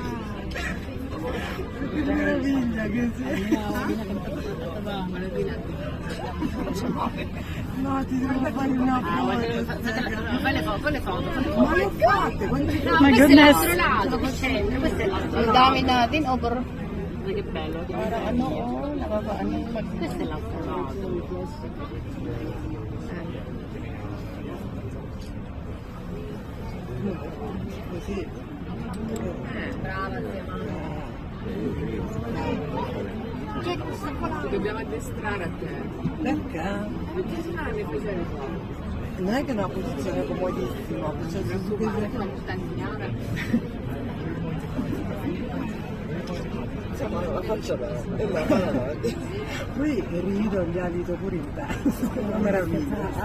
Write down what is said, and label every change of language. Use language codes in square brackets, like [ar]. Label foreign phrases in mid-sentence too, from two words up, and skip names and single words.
[it] Meraviglia che sei. No, ti devo fare una foto. Fai le foto. Ma le ho fatte, No, [en] My [it] questo è [en] goodness. [it] l'altro lato, che c'entra, questo è l'altro [tl] Ang [it] lato. [tl] dami natin, over. [it] Ma che bello. [tl] Para ano, oh, nakakaano. [it] Questo è l'altro lato. Così. Brava, zia Manu. C'è questa qua. Ti dobbiamo addestrare a te. Perché? Perché se no non ne facevi qua. Non è che è una posizione comodissima, cioè su che Una montagnara. insomma la faccia bella e la mano avanti. Poi rido gli alito pure in testa, una meraviglia.